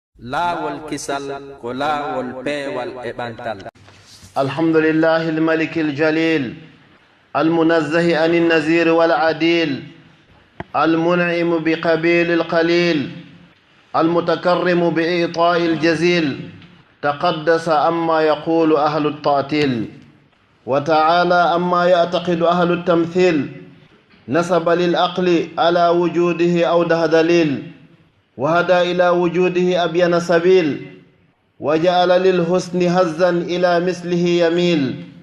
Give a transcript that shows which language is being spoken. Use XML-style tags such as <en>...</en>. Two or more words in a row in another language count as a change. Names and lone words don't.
<ff>laawol kisal ko laawol peewal e ɓantal.</ff> <ar>الحمد لله الملك الجليل المنزه عن النزير والعديل المنعم بقبيل القليل المتكرم بإعطاء الجزيل تقدس عما يقول أهل التعطيل وتعالى عما يعتقد أهل التمثيل نسب للعقل على وجوده أوضح دليل وهدى إلى وجوده أبين سبيل وجعل للحسن هزا إلى مثله يميل</ar>